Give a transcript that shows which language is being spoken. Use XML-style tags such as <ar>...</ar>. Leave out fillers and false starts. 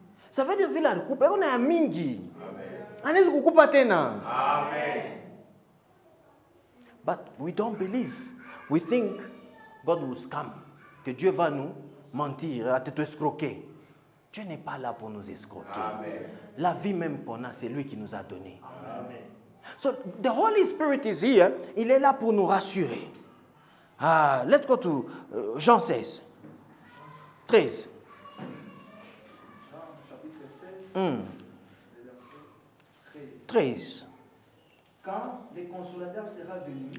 <fr>Ça veut dire</fr> <sw>vile alikupa, yako na ya mingi. Anaweza kukupa tena. Amen.</sw> <en>But we don't believe. We think God will scam.</en> <fr>Que Dieu va nous mentir, te escroquer. Dieu n'est pas là pour nous escroquer. Amen. La vie même qu'on a, c'est lui qui nous a donné. Amen.</fr> <en>So the Holy Spirit is here.</en> <fr>Il est là pour nous rassurer.</fr> <en>Let's go to Jean 16. 13.</en> <fr>Jean chapitre 16. 13. Quand le consolateur sera venu,</fr>